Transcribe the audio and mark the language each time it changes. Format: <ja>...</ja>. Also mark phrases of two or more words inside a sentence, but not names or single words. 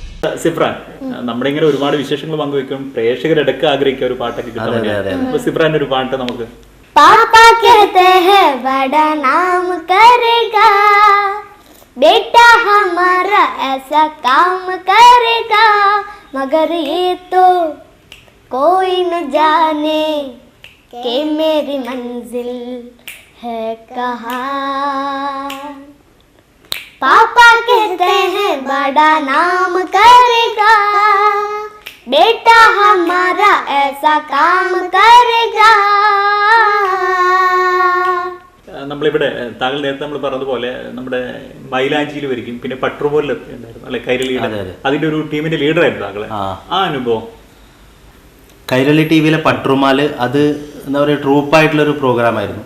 <ml>സിഫ്രാൻ, നമ്മളിങ്ങനെ ഒരുപാട് വിശേഷങ്ങൾ പങ്കുവെക്കും, പ്രേക്ഷകരെടുക്ക ആഗ്രഹിക്കുക ഒരു പാട്ടൊക്കെ കിട്ടാൻ വേണ്ടി. സിഫ്രാൻ ഒരു പാട്ട് നമുക്ക്.</ml> <hi>पापा कहते हैं बड़ा नाम करेगा, बेटा हमारा ऐसा काम करेगा, मगर ये तो कोई न जाने कि मेरी मंजिल है कहाँ. पापा कहते हैं बड़ा नाम करेगा, बेटा हमारा ऐसा काम करेगा.</hi> <ml>നമ്മളിവിടെ താങ്കൾ നേരത്തെ നമ്മൾ പറഞ്ഞതുപോലെ നമ്മുടെ മൈലാഞ്ചിയിൽ വരിക്കും, പിന്നെ പട്രുപോലിൽ ഉണ്ടായിരുന്നു അല്ലെ കൈരളിയുടെ, അതിന്റെ ഒരു ടീമിന്റെ ലീഡർ ആയിരുന്നു താങ്കളെ. ആ അനുഭവം കൈരളി ടി വിയിലെ പട്രുമാല് അത് എന്താ പറയുക ട്രൂപ്പായിട്ടുള്ളൊരു പ്രോഗ്രാമായിരുന്നു.</ml>